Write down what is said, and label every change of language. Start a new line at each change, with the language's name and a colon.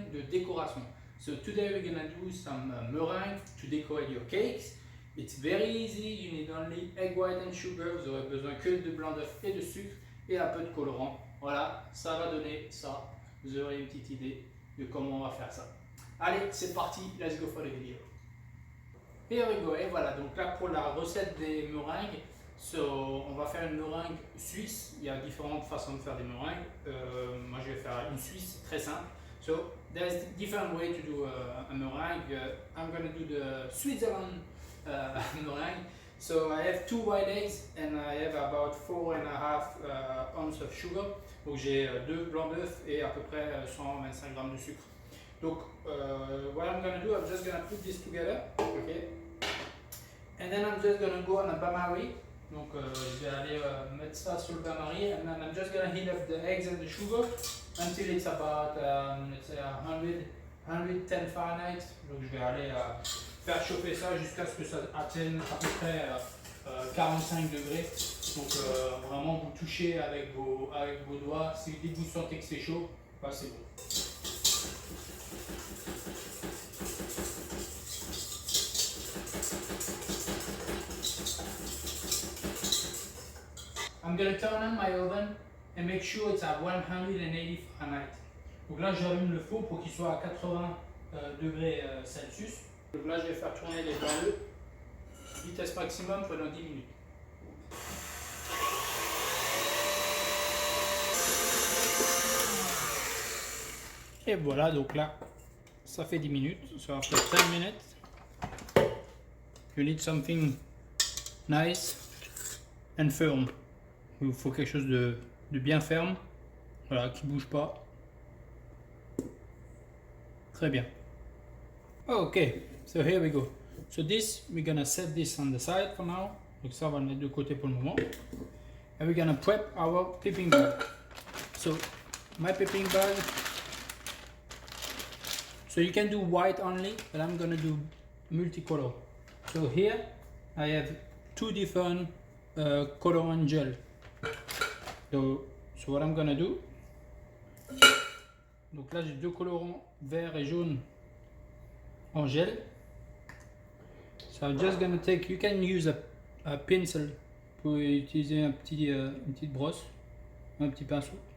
English: do some meringue to decorate your cakes. It's very easy, you need only egg white and sugar,
French: vous aurez besoin que de blanc d'œuf et de sucre et un peu de colorant. Voilà, ça va donner ça. Vous aurez une petite idée de comment on va faire ça. Allez, c'est parti,
English: let's go for the video. Here we go,
French: et voilà, donc là pour la recette des meringues, on va faire une meringue suisse. Il y a différentes façons de faire des meringues. Moi je vais faire une suisse très simple.
English: So there's different way to do a meringue. I'm gonna do the Switzerland meringue. So I have 2 white eggs and I have about 4.5 ounces of sugar.
French: Donc j'ai 2 blancs d'œufs et à peu près 125 grammes de sucre.
English: Donc what I'm gonna do, I'm just gonna put this together, okay? And then I'm just gonna go on a bain-marie.
French: Donc je vais aller mettre ça sur le bain-marie
English: and then I'm just gonna heat up the eggs and the sugar until it's about let's say 110 Fahrenheit.
French: Donc je vais aller faire chauffer ça jusqu'à ce que ça atteigne à peu près 45 degrés. Donc vraiment vous touchez avec vos doigts. Si dès que vous sentez que c'est chaud, bah, c'est bon.
English: I'm going to turn on my oven and make sure it's at 180 Fahrenheit.
French: Donc là j'allume le four pour qu'il soit à 80 degrés Celsius. Donc là je vais faire tourner les blancs d'œufs, vitesse maximum pendant 10 minutes. Et voilà, donc là ça fait 10 minutes,
English: so after 10 minutes you need something nice and firm.
French: Il vous faut quelque chose de bien ferme, voilà, qui ne bouge pas. Très bien.
English: Ok, so here we go. So this, we're gonna set this on the side for now.
French: Donc ça, on va le mettre de côté pour le moment.
English: And we're gonna prep our piping bag. So my piping bag. So you can do white only, but I'm gonna do multicolor. So here I have 2 different colorant gel. So what I'm gonna do,
French: donc là j'ai 2 colorants vert et jaune en gel.
English: So I'm just gonna take, you can use a pencil
French: pour utiliser une petite brosse, un petit pinceau.